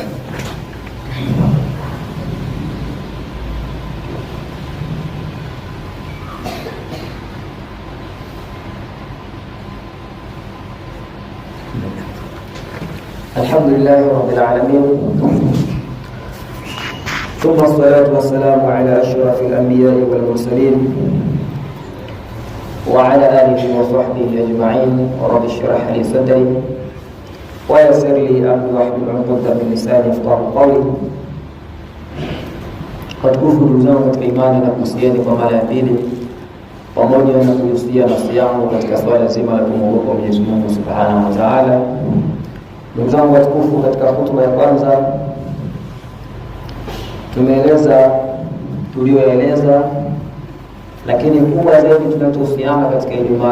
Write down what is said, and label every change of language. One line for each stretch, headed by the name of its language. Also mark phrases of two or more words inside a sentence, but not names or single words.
Arabic: الحمد لله رب العالمين، ثم الصلاة والسلام على أشرف الأنبياء والمرسلين وعلى آله وصحبه أجمعين. رب اشرح لي صدري ويسر لي أمري واحلل عقدة من لساني يفقهوا قولي.
Swahili: Watukufu ndugu zangu katika imani, na kuhusieni kwa mara ya pili pamoja na kuhusia nafsi yangu katika swala zima la kumwogopa Mwenyezi Mungu
Arabic: سبحانه وتعالى.
Swahili: Ndugu zangu watukufu, katika hotuba ya kwanza tumeeleza tulioeleza, lakini kubwa zaidi tunachohusiana katika Ijumaa